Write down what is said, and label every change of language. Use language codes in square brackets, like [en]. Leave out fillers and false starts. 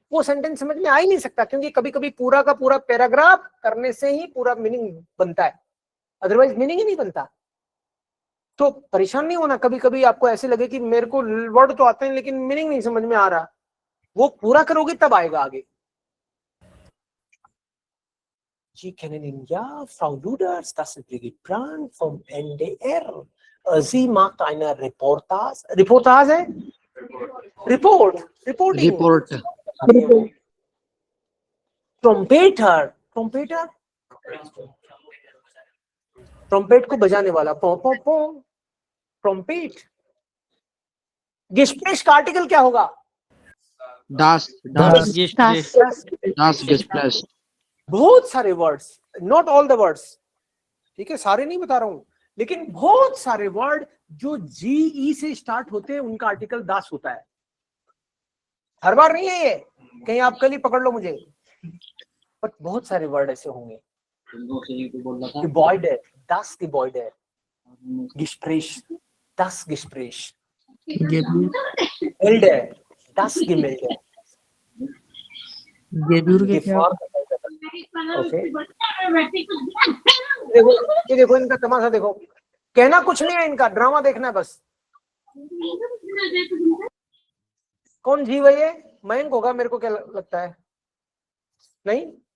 [hi] वो सेंटेंस समझ में आ ही नहीं सकता, क्योंकि कभी कभी पूरा का पूरा पैराग्राफ करने से ही पूरा मीनिंग बनता है, अदरवाइज मीनिंग ही नहीं बनता। तो परेशान नहीं होना, कभी कभी आपको ऐसे लगे कि मेरे को वर्ड तो आते हैं लेकिन मीनिंग नहीं समझ में आ रहा, वो पूरा करोगे तब आएगा आगे। [de] Sie kennen ihn ja, Frau Luders, das ist Brigitte Brand vom NDR. Sie macht eine Reportage. Reportage? [en] Reporting. [hi] Report [en] Trumpeter. Trumpeter? [hi] Trumpet को बजाने वाला, पो पो पो, ट्रम्पेट। Gespräch का आर्टिकल क्या होगा? [de] दास Das Gespräch. दास गेस्प्लेस [hi] बहुत सारे words, not all the words, ठीक है, सारे नहीं बता रहा हूं, लेकिन बहुत सारे वर्ड जो जीई से स्टार्ट होते हैं उनका आर्टिकल दास होता है। हर बार नहीं है ये, कहीं आप कल ही पकड़ लो मुझे, बट बहुत सारे वर्ड ऐसे होंगे। [de] Gebäude, das Gebäude, Gespräch, das Gespräch, Gemälde, das Gemälde, ओके। [hi] देखो ये देखो इनका तमाशा देखो, कहना कुछ नहीं है, इनका ड्रामा देखना है बस। कौन जीव है ये? मयंक होगा, मेरे को क्या लगता है, नहीं?